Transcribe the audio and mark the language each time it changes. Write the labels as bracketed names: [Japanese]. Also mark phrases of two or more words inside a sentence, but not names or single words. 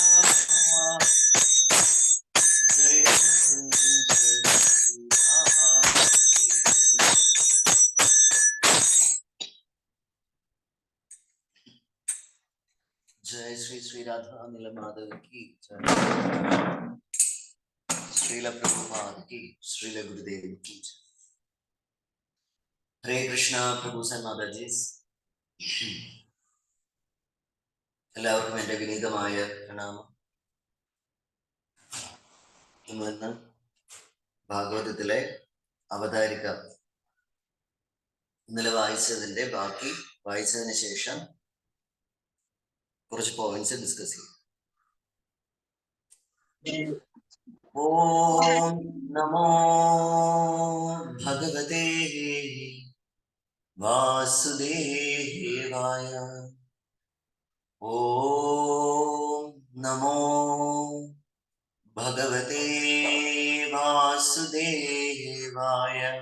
[Hindi] जय कुंज जय श्री श्री राधा नील माधव की जय श्रील प्रभुपाद की श्रील गुरुदेव की जय हरे कृष्णा प्रभु माताജി [Malayalam] എല്ലാവർക്കും എൻ്റെ വിനീതമായ പ്രണാമം ഇന്ന് ഭാഗവതത്തിലെ അവതാരിക ഇന്നലെ വായിച്ചതിൻ്റെ ബാക്കി വായിച്ചതിന് ശേഷം കുറച്ച് [English] points discuss [Malayalam] ചെയ്യും [Sanskrit] ഓം നമോ ഭഗവതേ വാസുദേവായ ഓം നമോ ഭഗവതേ വാസുദേവായ